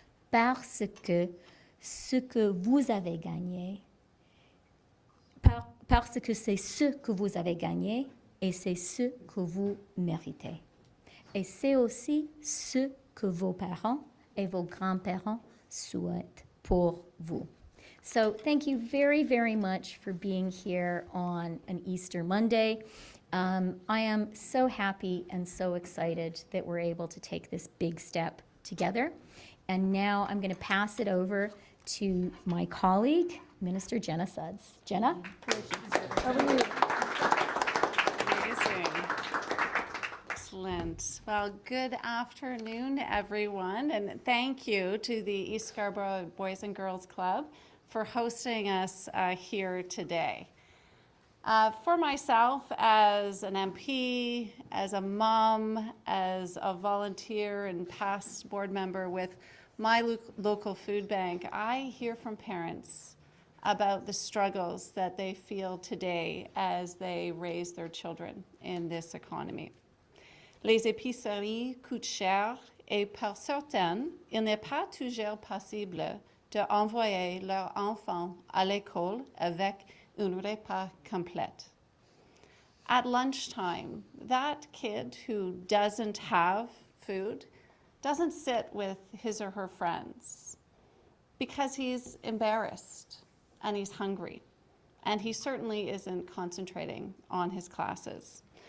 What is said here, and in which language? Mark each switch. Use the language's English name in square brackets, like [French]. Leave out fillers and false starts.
[French] Parce que ce que vous avez gagné, parce que c'est ce que vous avez gagné et c'est ce que vous méritez. Et c'est aussi ce que vos parents et vos grands-parents souhaitent pour vous. [English] So thank you very, very much for being here on an Easter Monday. I am so happy and so excited that we're able to take this big step together. And now I'm going to pass it over to my colleague, Minister Jenna Sudds. Jenna? Over to you. Amazing. Excellent. Well, good afternoon, everyone, and thank you to the East Scarborough Boys and Girls Club for hosting us here today. For myself, as an MP, as a mom, as a volunteer and past board member with my local food bank, I hear from parents about the struggles that they feel today as they raise their children in this economy. [French] Les épiceries coûtent cher et pour certaines, il n'est pas toujours possible d'envoyer leurs enfants à l'école avec un repas complet. [English] At lunchtime, that kid who doesn't have food doesn't sit with his or her friends because he's embarrassed and he's hungry, and he certainly isn't concentrating on his classes.